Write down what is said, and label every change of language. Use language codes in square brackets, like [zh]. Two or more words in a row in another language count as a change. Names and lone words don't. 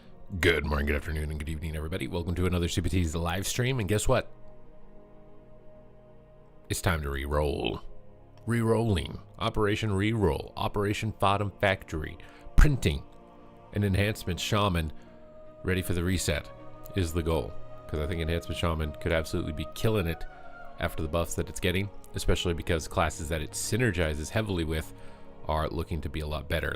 [en] Good morning, good afternoon, and good evening, everybody. Welcome to another Super T's live stream. And guess what? It's time to re-roll. Re-rolling. Operation Reroll. Operation Bottom Factory. Printing. An Enhancement Shaman ready for the reset is the goal. Because I think Enhancement Shaman could absolutely be killing it after the buffs that it's getting. Especially because classes that it synergizes heavily with are looking to be a lot better.